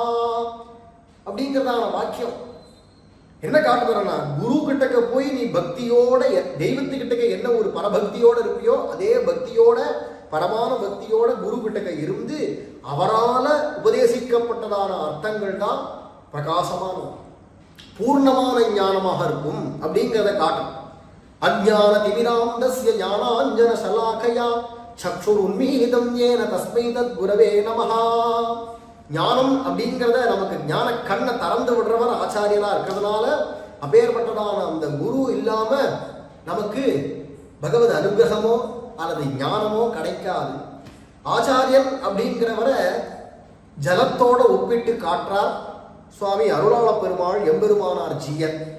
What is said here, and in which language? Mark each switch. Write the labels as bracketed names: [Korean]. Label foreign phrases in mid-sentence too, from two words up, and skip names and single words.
[Tamil] அப்படிங்கிறதான வாக்கியம் என்ன காட்டுறேன்னா, குரு கிட்டக்க போய் நீ பக்தியோட தெய்வத்துக்கிட்டக்க என்ன ஒரு பரபக்தியோட இருப்பியோ அதே பக்தியோட பரமான பக்தியோட குரு கிட்டக்க இருந்து அவரால உபதேசிக்கப்பட்டதான அர்த்தங்கள் தான் பிரகாசமான பூர்ணமான ஞானமாக இருக்கும் அப்படிங்கிறத காட்டும். [Sanskrit] अज्ञान तिमिरान्धस्य ज्ञानाञ्जन शलाकया चक्षुरुन्मीतम् एन तस्मै तत् गुरवे नमः. [Tamil] ஞானம் அப்படிங்கிறத நமக்கு ஞான கண்ணை திறந்து விடுறவர் ஆச்சாரியனா இருக்கிறதுனால அப்பேற்பட்டதான அந்த குரு இல்லாம நமக்கு பகவத் அனுகிரகமோ அல்லது ஞானமோ கிடைக்காது. ஆச்சாரியன் அப்படிங்கிறவரை ஜலத்தோட ஒப்பிட்டு காட்டுறார் சுவாமி அருளாள பெருமாள் எம்பெருமானார் ஜீயன்.